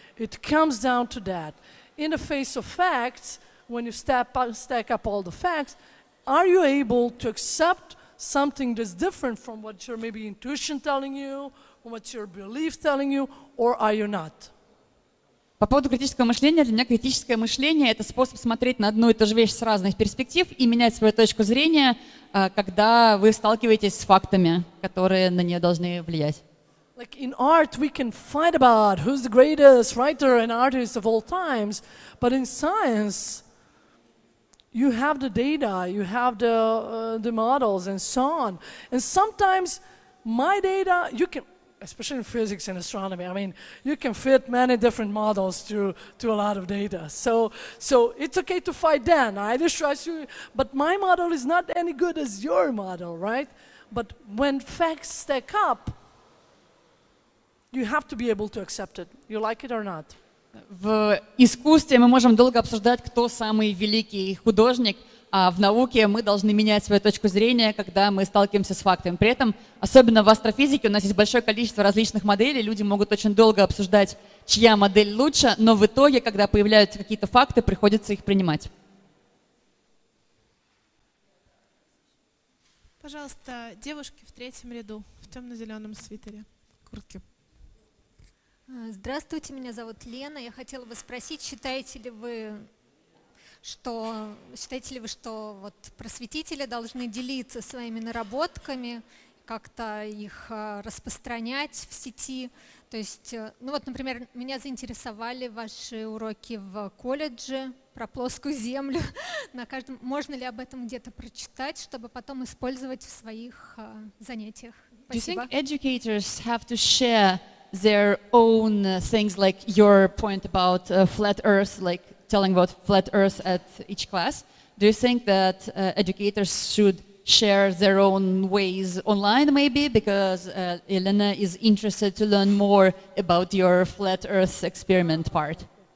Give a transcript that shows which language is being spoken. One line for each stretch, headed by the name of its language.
English: It comes down to that. In the face of facts, when you stack up all the facts, are you able to accept something that's different from what your maybe intuition telling you, or what your belief telling you, or are you not?
Russian: По поводу критического мышления, для меня критическое мышление — это способ смотреть на одну и ту же вещь с разных перспектив и менять свою точку зрения, когда вы сталкиваетесь с фактами, которые на нее должны влиять.
English: Like in art, we can fight about who's the greatest writer and artist of all times, but in science, you have the data, you have the models and so on. And sometimes my data, you can, especially in physics and astronomy, I mean, you can fit many different models to a lot of data. So it's okay to fight then. I just trust you, but my model is not any good as your model, right? But when facts stack up, you have to be able to accept it. You like it or not.
Russian: В искусстве мы можем долго обсуждать, кто самый великий художник, а в науке мы должны менять свою точку зрения, когда мы сталкиваемся с фактами. При этом, особенно в астрофизике, у нас есть большое количество различных моделей, люди могут очень долго обсуждать, чья модель лучше, но в итоге, когда появляются какие-то факты, приходится их принимать. Пожалуйста, девушки в третьем ряду, в темно-зеленом свитере, куртке. Здравствуйте, меня зовут Лена. Я хотела бы спросить, считаете ли вы, что вот просветители должны делиться своими наработками, как-то их распространять в сети? То есть, ну вот, например, меня заинтересовали ваши уроки в колледже про плоскую землю. Можно ли об этом где-то прочитать, чтобы потом использовать в своих занятиях? Спасибо.
English: Do you think educators have to share their own things, like your point about flat Earth, like telling about flat Earth at each class? Do you think that educators should share their own ways online, maybe? Because Elena is interested to learn more about your flat Earth experiment part.